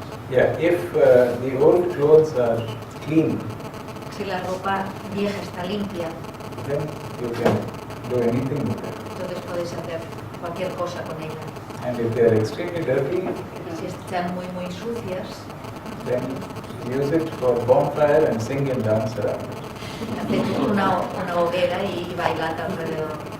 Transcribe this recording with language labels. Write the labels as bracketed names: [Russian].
[English] Yeah, if the old clothes are clean, [Spanish] Si la ropa vieja está limpia, [English] then you can do anything with it. [Spanish] entonces puedes hacer cualquier cosa con ella. [English] And if they are extremely dirty, [Spanish] Si están muy sucias, [English] then use it for bonfire and sing and dance around it. [Spanish] hacer una hoguera y bailar alrededor.